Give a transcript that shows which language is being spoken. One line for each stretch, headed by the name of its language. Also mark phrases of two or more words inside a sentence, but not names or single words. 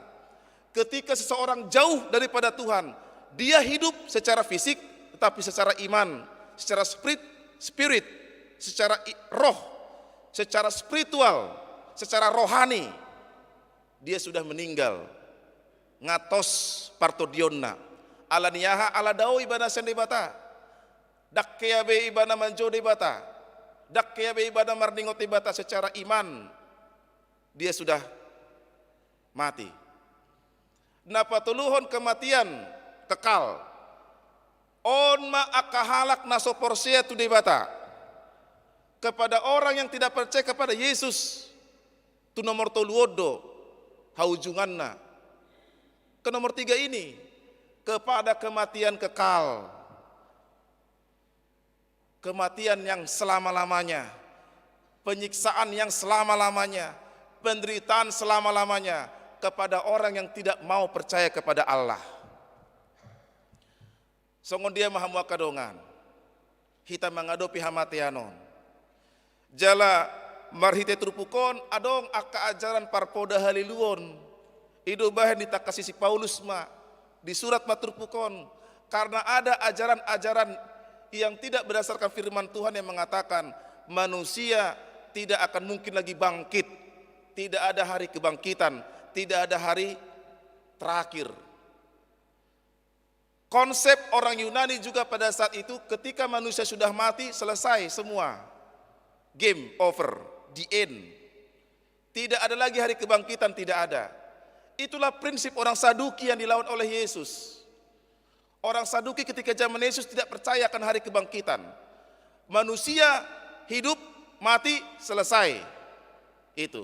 Indonesian: Ketika seseorang jauh daripada Tuhan, dia hidup secara fisik, tetapi secara iman, secara spirit, secara roh, secara spiritual, secara rohani, dia sudah meninggal.
Batak Toba: Ngatos partodionna. Ala niyaha ala dao ibana sendebata. Dakkeya be ibana manjo debata. Dakkeya be ibana marningot ibata,
Indonesian: secara iman dia sudah mati.
Batak Toba: Napatuluhon
Indonesian: kematian kekal.
Batak Toba: On ma akahalak nasoporsia tu debata.
Indonesian: Kepada orang yang tidak percaya kepada Yesus,
Batak Toba: tu nomor toluodo haujunganna.
Indonesian: Ke nomor 3 ini, kepada kematian kekal. Kematian yang selama-lamanya, penyiksaan yang selama-lamanya, penderitaan selama-lamanya kepada orang yang tidak mau percaya kepada Allah.
Batak Toba: Songon dia maha muakadongan,
Indonesian: kita mengadopi
Batak Toba: hamatianon. Jala marhite trupukon adong aka ajaran parpoda haliluon. Ido bahen ditakasisi Paulus ma di surat matrupukon
Indonesian: karena ada ajaran-ajaran yang tidak berdasarkan firman Tuhan yang mengatakan manusia tidak akan mungkin lagi bangkit, tidak ada hari kebangkitan, tidak ada hari terakhir. Konsep orang Yunani juga pada saat itu ketika manusia sudah mati selesai semua,
English: game over, the end.
Indonesian: Tidak ada lagi hari kebangkitan, tidak ada. Itulah prinsip orang Saduki yang dilawan oleh Yesus. Orang Saduki ketika zaman Yesus tidak percaya akan hari kebangkitan. Manusia hidup, mati, selesai.